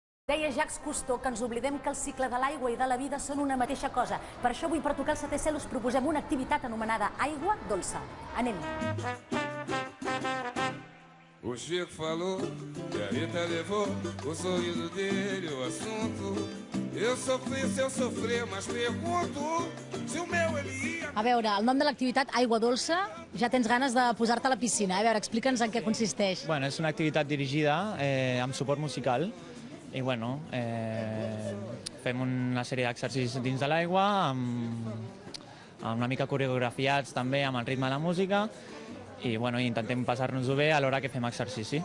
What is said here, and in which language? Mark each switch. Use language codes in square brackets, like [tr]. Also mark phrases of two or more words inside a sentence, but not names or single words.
[ca] Deia Jacques Cousteau que ens oblidem que el cicle de l'aigua i de la vida són una mateixa cosa. Per això avui, per tocar el setè cel, us proposem una activitat anomenada aigua dolça. Anem-hi. [pt] O Chico falou e a Rita levou o sorriso dele, o assunto. Eu sofri se eu sofrer, mas pergunto si o meu ele ia... [ca] A veure, el nom de l'activitat aigua dolça, ja tens ganes de posar-te a la piscina. A veure, explica'ns en què consisteix. Bueno, és una activitat dirigida amb suport musical i bueno, fem una sèrie d'exercicis dins de l'aigua amb una mica coreografiats també amb el ritme de la música i bueno, intentem passar-nos-ho bé a l'hora que fem exercici.